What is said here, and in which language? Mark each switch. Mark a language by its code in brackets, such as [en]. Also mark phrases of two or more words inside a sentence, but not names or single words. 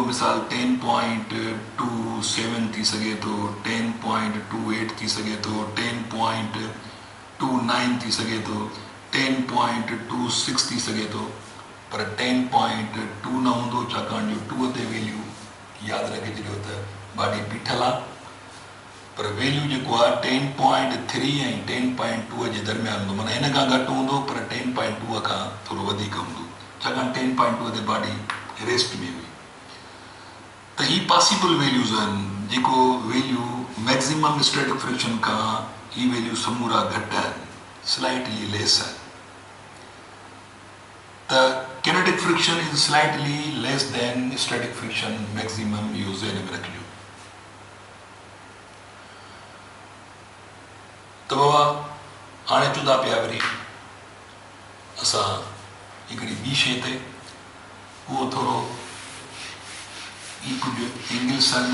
[sd] मिसाल 10.27 थी सघे थो, 10.28 थी सघे थो, 10.29 थी सघे थो, 10.26 थी सघे थो, पर 10.2 न हूंदो छाकाणि जो 2 ते वैल्यू यादि रखे छॾियो त बॉडी बीठल आहे। पर वैल्यू जेको आहे 10.3 ऐं 10.2 जे दरमियान हूंदो, माना हिन खां घटि हूंदो पर 10.2 खां थोरो वधीक हूंदो छाकाणि 10.2 ते [en] body rest [sd] में हुई। त ही [en] possible values [sd] आहिनि जेको [en] value maximum static friction [sd] खां ही वैल्यू समूरा घटि आहिनि, [en] slightly less [sd] आहिनि। [en] त kinetic friction is slightly less than static friction maximum, [sd] इहो ज़हन में रखिजो। त बाबा हाणे अचूं था पिया वरी असां हिकिड़ी ॿी शइ ते, उहो थोरो कुझु एंगल्स आहिनि।